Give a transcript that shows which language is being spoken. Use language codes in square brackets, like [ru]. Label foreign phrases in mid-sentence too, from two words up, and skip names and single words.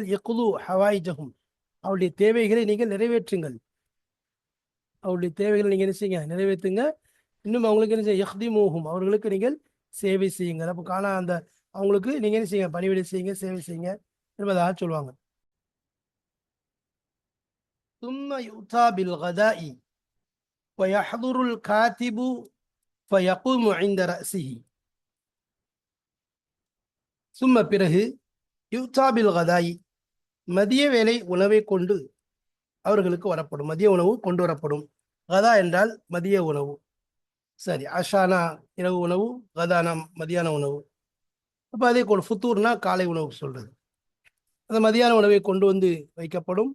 [ar] يقضي حوائجهم, [ta] அவருடைய தேவைகளை நீங்கள் நிறைவேற்றுங்கள், அவருடைய தேவைகளை நீங்கள் என்ன செய்யுங்க, நிறைவேற்றுங்க. இன்னும் அவங்களுக்கு என்ன செய்ய, யஹ்திமூஹும், அவர்களுக்கு நீங்கள் சேவை செய்யுங்கள். அப்போ காண அந்த அவங்களுக்கு நீங்கள் என்ன செய்யுங்க, பணிவிடை செய்யுங்க, சேவை செய்யுங்க என்பதாக சொல்லுவாங்க. [ar] ثم يؤتى بالغداء ويحضر الكاتب فيقوم عند رأسه. [ta] ثم பிறகு [ar] يؤتى بالغداء, [ta] மதிய வேலை உணவை கொண்டு அவர்களுக்கு வரப்படும், மதிய உணவு கொண்டு வரப்படும். கதா என்றால் மதிய உணவு, சரி. அஷானா இரவு உணவு, கதானா மதியான உணவு. அப்போ அதே போல் ஃபுத்தூர்னா காலை உணவு சொல்றது. அந்த மதியான உணவை கொண்டு வந்து வைக்கப்படும்.